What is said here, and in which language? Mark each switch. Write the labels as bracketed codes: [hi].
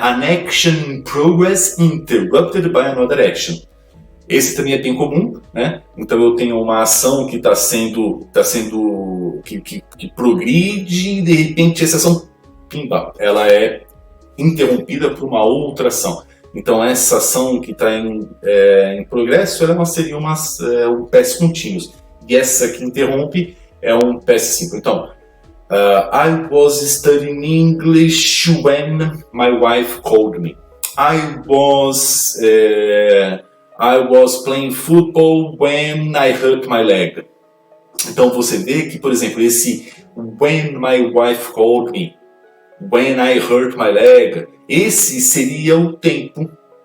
[en] An action in progress interrupted by another action. [pt] Esse também é bem comum, né? Então eu tenho uma ação que está sendo que progride e de repente essa ação, pimba, ela é interrompida por uma outra ação. Então essa ação que está em progresso, ela seria um past continuous. E essa que interrompe é um past simple. [en] Então, I was studying English when my wife called me. I was playing football when I hurt my leg. [pt] Então você vê que, por exemplo, esse [en] when my wife called me, when I hurt my leg, [pt] esse seria o tempo.